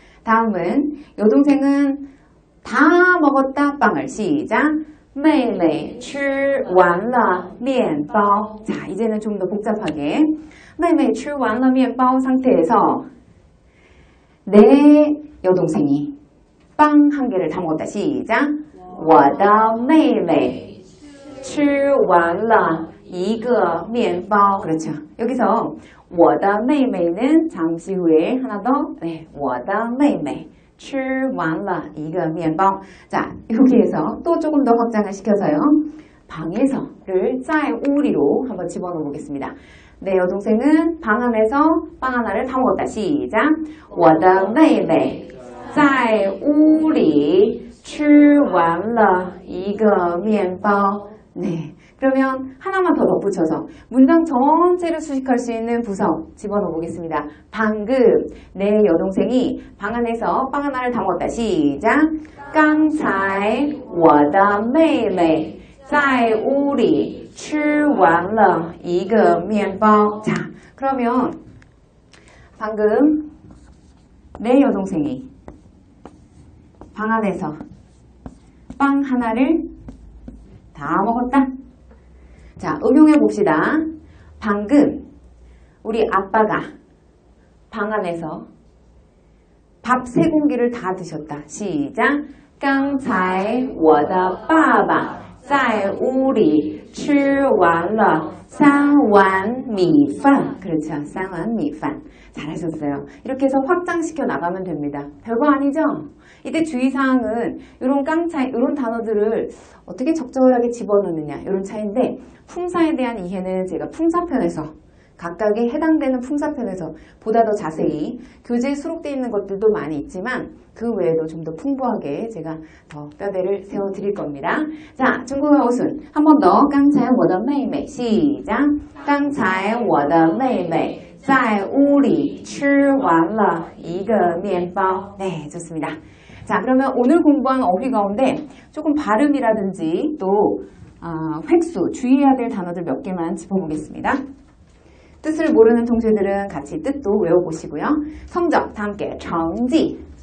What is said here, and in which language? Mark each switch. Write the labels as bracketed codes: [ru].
[ko] 다음은 여동생은 다 먹었다 빵을. 시작. [zh] 妹妹吃完了面包. [ko] 자, 이제는 좀 더 복잡하게 [zh] 妹妹吃完了面包 [ko] 상태에서 내 여동생이 빵 한 개를 다 먹었다. 시작. [zh] 我的妹妹吃完了一个面包. [ko] 그렇죠. 여기서 [zh] 我的妹妹 [ko] 는 잠시 후에 하나 더. 네, [zh] 我的妹妹吃完了一个面包. [ko] 자, 여기에서 또 조금 더 확장을 시켜서요. 방에서를 [zh] 在屋里 [ko] 로 한번 집어넣어 보겠습니다. 내 여동생은 방 안에서 빵 하나를 다 먹었다. 시작. [zh] 我的妹妹在屋里吃完了一个面包. [ko] 네. 그러면 하나만 더 덧붙여서 문장 전체를 수식할 수 있는 부석 집어넣어 보겠습니다. 방금 내 여동생이 방 안에서 빵 하나를 다 먹었다. 시작. [zh] 刚才我的妹妹在屋里吃完了一个面包. [ko] 자, 그러면 방금 내 여동생이 방 안에서 빵 하나를 다 먹었다. 자, 응용해 봅시다. 방금 우리 아빠가 방 안에서 밥 3공기를 다 드셨다. 시작. [zh] 刚才我的爸爸在屋里吃完了3碗米饭. [ko] 그렇죠. [zh] 3碗米饭. [ko] 잘하셨어요. 이렇게 해서 확장시켜 나가면 됩니다. 별거 아니죠? 이때 주의사항은 이런 깡차이, 이런 단어들을 어떻게 적절하게 집어넣느냐 이런 차이인데 품사에 대한 이해는 제가 품사편에서 각각에 해당되는 품사편에서 보다 더 자세히 교재에 수록되어 있는 것들도 많이 있지만 그 외에도 좀 더 풍부하게 제가 더 뼈대를 세워드릴 겁니다. 자, 중국어 어순 한 번 더. [zh] 刚才我的妹妹 [ko] 시작. [zh] 刚才我的妹妹在屋里吃完了一个面包. [ko] 네, 좋습니다. 자, 그러면 오늘 공부한 어휘 가운데 조금 발음이라든지 또 획수, 주의해야 될 단어들 몇 개만 짚어보겠습니다. 뜻을 모르는 동시들은 같이 뜻도 외워보시고요. 성적, 다 함께 정지.